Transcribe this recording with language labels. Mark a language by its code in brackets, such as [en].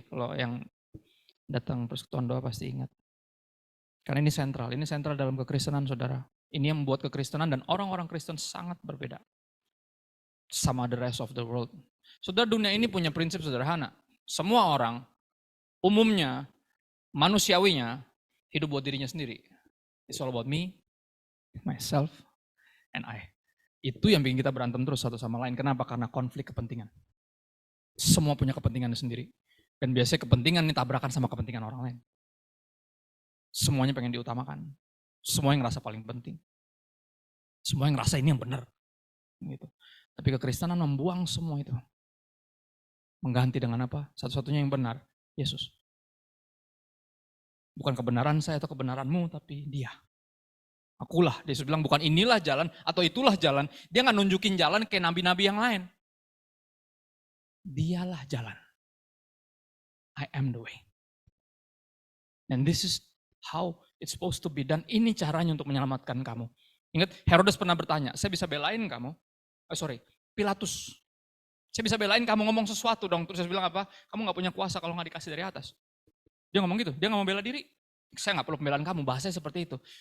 [id] Kalau yang datang persekutuan doa pasti ingat. Karena ini sentral dalam kekristenan saudara. Ini yang membuat kekristenan dan orang-orang Kristen sangat berbeda sama [en] the rest of the world. [id] Saudara, dunia ini punya prinsip sederhana. Semua orang umumnya, manusiawinya, hidup buat dirinya sendiri. [en] It's all about me, myself, and I. [id] Itu yang bikin kita berantem terus satu sama lain. Kenapa? Karena konflik kepentingan. Semua punya kepentingannya sendiri. Dan biasanya kepentingan ini tabrakan sama kepentingan orang lain. Semuanya pengen diutamakan. Semua yang ngerasa paling penting. Semua yang ngerasa ini yang benar. Gitu. Tapi kekristenan membuang semua itu. Mengganti dengan apa? Satu-satunya yang benar, Yesus. Bukan kebenaran saya atau kebenaranmu, tapi dia. Akulah, Yesus bilang bukan inilah jalan atau itulah jalan. Dia nggak nunjukin jalan kayak nabi-nabi yang lain. Dialah jalan. [en] I am the way. And this is how it's supposed to be. [id] Dan ini caranya untuk menyelamatkan kamu. Ingat, Herodes pernah bertanya, saya bisa belain kamu? Pilatus. Saya bisa belain kamu ngomong sesuatu dong. Terus saya bilang apa? Kamu gak punya kuasa kalau gak dikasih dari atas. Dia ngomong gitu, dia gak mau bela diri. Saya gak perlu pembelaan kamu, bahasanya seperti itu.